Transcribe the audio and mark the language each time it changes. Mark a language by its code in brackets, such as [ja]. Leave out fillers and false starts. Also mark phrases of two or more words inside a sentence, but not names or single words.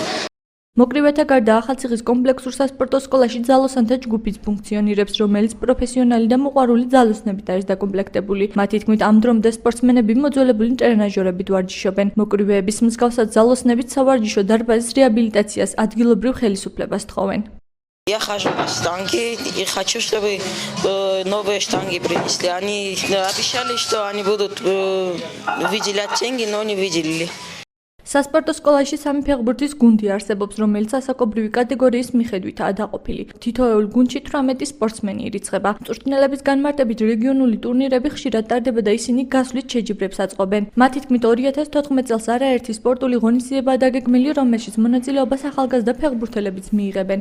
[ka] მოკრივეთა გარდა ახალციხის კომპლექსურ სასპორტო სკოლაში ძალოსანთა ჯგუფიც ფუნქციონირებს, რომელიც პროფესიონალი და მოყვარული ძალოსნებით არის დაკომპლექტებული. მათი თქმით, ამ დრომდე სპორტსმენები მოძველებული ტრენაჟერებით ვარჯიშობენ. მოკრივეების მსგავსად ძალოსნებით სავარჯიშო დარბაზის реабилитациას ადგილობრივ ხელისუფლებას თხოვენ. [ru] Я хожу на штанги и хочу, чтобы новые штанги принесли. Они обещали, что они будут выделять деньги, но не выделили. [ka] სასპორტო სკოლაში სამი ფეხბურთის გუნდი არსებობს, რომელიც ასაკობრივი კატეგორიის მიხედვითაა დაყოფილი. თითოეულ გუნდში 18 სპორტსმენი ირიცხება. მწვრთნელების განმარტებით რეგიონული ტურნირები ხშირად ტარდება და ისინი გასვლით შეჯიბრებს აწყობენ. მათი თქმით, 2014 წელს არაერთი სპორტული ღონისძიებაა დაგეგმილი, რომელშიც მონაწილეობას ახალგაზრდა ფეხბურთელებიც მიიღებენ.